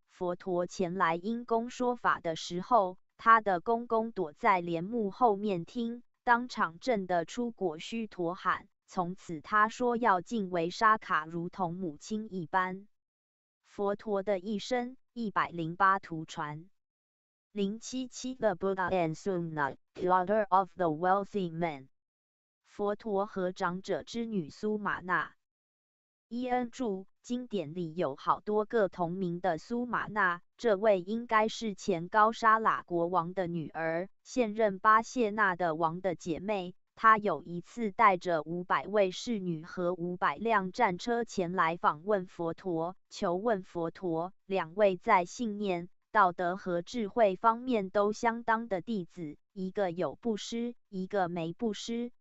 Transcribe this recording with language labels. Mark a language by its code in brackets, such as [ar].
[zh] 佛陀前来因公说法的时候，他的公公躲在帘幕后面听，当场震得出果须陀喊。从此他说要敬维沙卡如同母亲一般。佛陀的一生108图传。 [en] 077 The Buddha and Sumna, daughter of the wealthy man。 [zh] 佛陀和长者之女苏玛那。伊恩注，经典里有好多个同名的苏玛那，这位应该是前高沙喇国王的女儿，现任巴谢纳的王的姐妹。她有一次带着500位侍女和500辆战车前来访问佛陀，求问佛陀，两位在信念、道德和智慧方面都相当的弟子，一个有布施，一个没布施，